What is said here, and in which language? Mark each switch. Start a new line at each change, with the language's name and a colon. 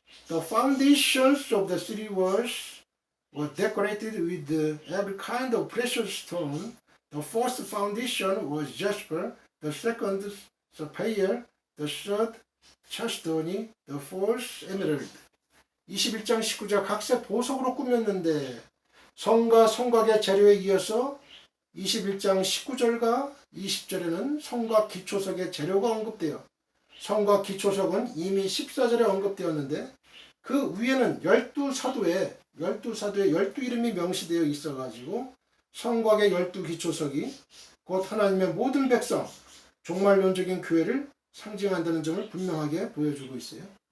English: The foundations of the city walls were decorated with every kind of precious stone. The first foundation was jasper, the second sapphire, the third chalcedony, the fourth emerald.
Korean: 21장 19절 각색 보석으로 꾸몄는데 성과 성곽의 재료에 이어서 21장 19절과 20절에는 성곽 기초석의 재료가 언급돼요. 성곽 기초석은 이미 14절에 언급되었는데 그 위에는 12사도에 12 이름이 명시되어 있어가지고 성곽의 12기초석이 곧 하나님의 모든 백성, 종말론적인 교회를 상징한다는 점을 분명하게 보여주고 있어요.